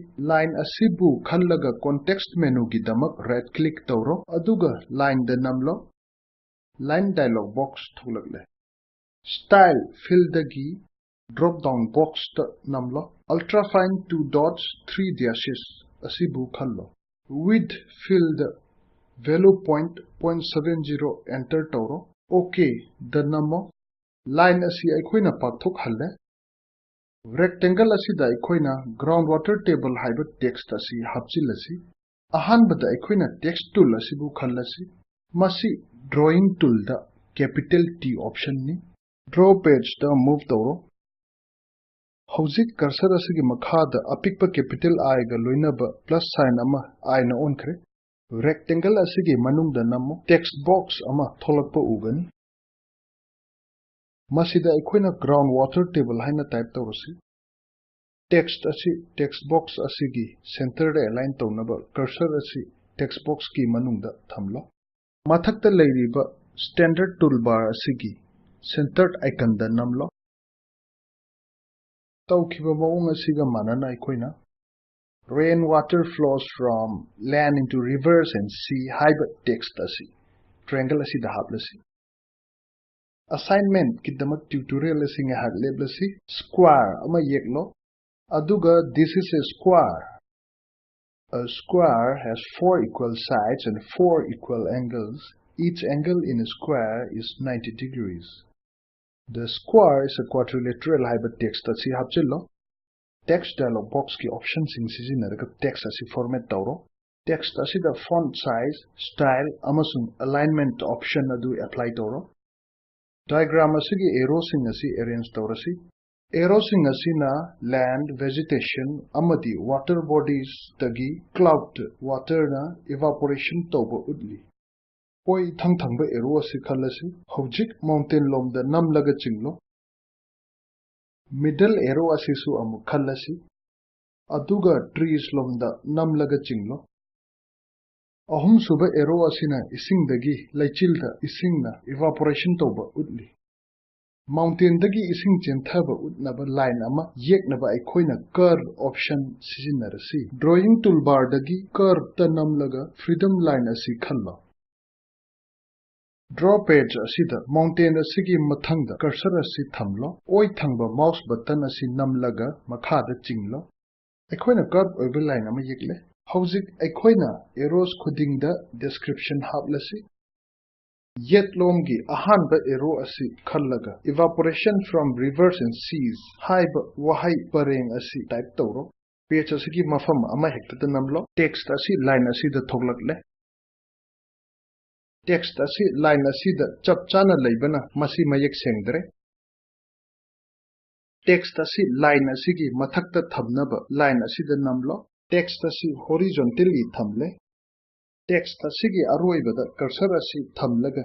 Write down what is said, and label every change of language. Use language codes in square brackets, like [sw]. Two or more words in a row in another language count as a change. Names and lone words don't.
[mni] Line asi bu khallaga [en] context menu [mni] gi damak [en] right click [mni] tawro aduga line da namlo. Line dialog box thulakle. Style fill dagi drop down box ta namlo. [en] Ultrafine 2 dots 3 dashes [mni] asibu khallo. Width [en] fill the value [mni] 0.70 enter tawro. Okay the namo. Line asi aikoina pakthok halle. Rectangle asi da aikoina [en] groundwater table [mni] haiba text asi hapchilasi. Ahanbada aikoina [en] text tool [mni] asibu khallasi. Masi [en] drawing tool [mni] da [en] capital T option [mni] ni. [en] Draw page [mni] da move tawro. Hauzik cursor asigi makhada apikpa [en] capital I [mni] ga loinaba [en] plus sign [mni] ama I na on khre. Rectangle asigi manungda namo [en] text box [mni] ama tholakpa ugani. masida aikoina [en] ground water table [mni] haina type tawrasi text asi [en] text box [mni] asigi center da align tawnaba cursor asi [en] text box [mni] ki manungda thamlo mathakta leiriba [en] standard toolbar [mni] asigi [en] centered icon [mni] da namlo tawkiba mawung asiga manana aikoina [en] rainwater flows from land into rivers and sea [mni] haiba text asi triangle asi da haplasi assignment kidamak tutorial asi nga hagleblasi square ama yeklo aduga [en] this is a square. A square has 4 equal sides and 4 equal angles. Each angle in a square is 90 degrees. The square is a quadrilateral [mni] hybrid text asi hapchillo. [en] Text dialog box [mni] ki options in sizinaraga text asi format tawro. Text asi [en] the font size, style, [mni] amasung [en] alignment option [mni] adu apply tawro. Diagram asi ki arrow sing asi arrange tawrasi. Arrow sing asina land, vegetation, amadi [en] water bodies [mni] tagi [en] cloud water [mni] na evaporation tawba udli. Oi thangba arrow asi khalasi hojik mountain lomda namlaga chinglo. [en] Middle arrow [mni] asi su amu khalasi aduga trees lomda namlaga chinglo. Ahum suba arrow asina isingdagi laichilda isingna evaporation tawba udli. Mountain dagi ising chenthaba utnaba line ama yeknaba aikoina [en] curve option [mni] sizinarasi [en] drawing toolbar [mni] dagi curve ta namlaga [en] freedom line [mni] asi khallo [en] draw page [mni] asida mountain asigi mathangda cursor asi thamlo oi thangba [en] mouse button [mni] asi namlaga makhada chinglo aikoina curve oiba line ama yekle hojik aikoina arrows khudingda description haplasi Yet lomgi ahanba arrow asi khallaga [en] evaporation from rivers and seas [mni] haiba wahai pareng asi type tawro page asigi mafam ama hekta namlo text asi line asi da thoglakle text asi line asi da chapchana leibana masi mayek sengdre text asi line asigi mathakta thamnaba line asi da namlo text asi horizontally thamle Text asigi aroibada cursor asi thamlaga